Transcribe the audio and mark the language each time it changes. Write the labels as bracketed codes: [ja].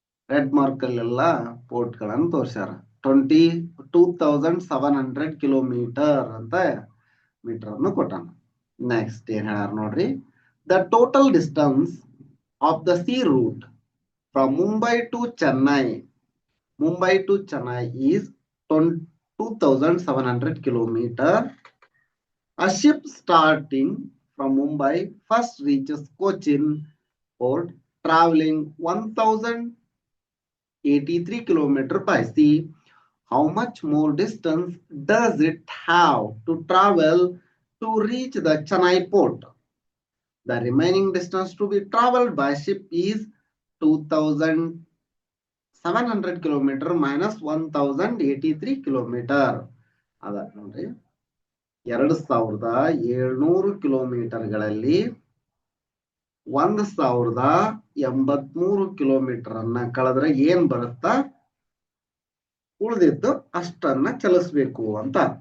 [kn] Red mark ಅಲ್ಲೆಲ್ಲ port ಗಳನ್ನು ತೋರಿಸ್ಯಾರ. 22,700 kilometre ಅಂತ ಮೀಟರ್ ಅನ್ನು ಕೊಟ್ಟಾನ. [en] next [kn] ಏನ್ ಹೇಳ್ಯಾರ ನೋಡ್ರಿ, [en] The total distance of the sea route from Mumbai to Chennai is 2,700 kilometer. A ship starting from Mumbai first reaches Cochin port traveling 1,083 kilometer by sea. How much more distance does it have to travel to reach the Chennai port. The remaining distance to be traveled by ship is 2,700 kilometer minus 1,083 kilometer. [kn] ಅದ ನೋಡ್ರಿ 2,700 ಕಿಲೋಮೀಟರ್ಗಳಲ್ಲಿ 1,083 kilometre ಅನ್ನ ಕಳೆದ್ರೆ ಏನ್ ಬರುತ್ತಾ ಉಳಿದಿದ್ದು ಅಷ್ಟನ್ನ ಚಲಿಸಬೇಕು ಅಂತ.